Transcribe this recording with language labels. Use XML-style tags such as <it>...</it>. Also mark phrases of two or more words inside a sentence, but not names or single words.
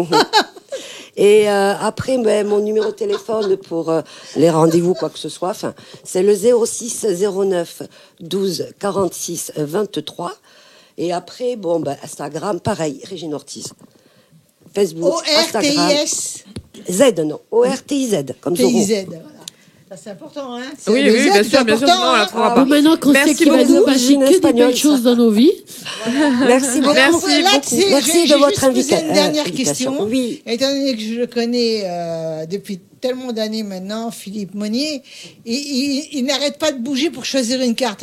<fr>Et après, ben, mon numéro de téléphone pour les rendez-vous, quoi que ce soit, enfin, c'est le 06 09 12 46 23. Et après, bon, ben, Instagram, pareil, Régine Ortiz. Facebook, Instagram. O-R-T-I-S. Z, non. O-R-T-I-Z, comme Zorro. T-I-Z, voilà. Ça, c'est important, hein. C'est Oui, le oui, Z, bien c'est sûr, bien sûr. important, Non, on la hein. trouvera Bon, pas. maintenant qu'on sait Merci qu'il va beaucoup. nous passer Une que des espagnole, belles choses ça. dans nos vies. Merci beaucoup. Alors, Merci là, beaucoup. tu sais, Merci j'ai de juste votre posé une dernière invitation. question. Oui. Étant donné que je le connais depuis tellement d'années maintenant, Philippe Monnier, il n'arrête pas de bouger pour choisir une carte.</fr>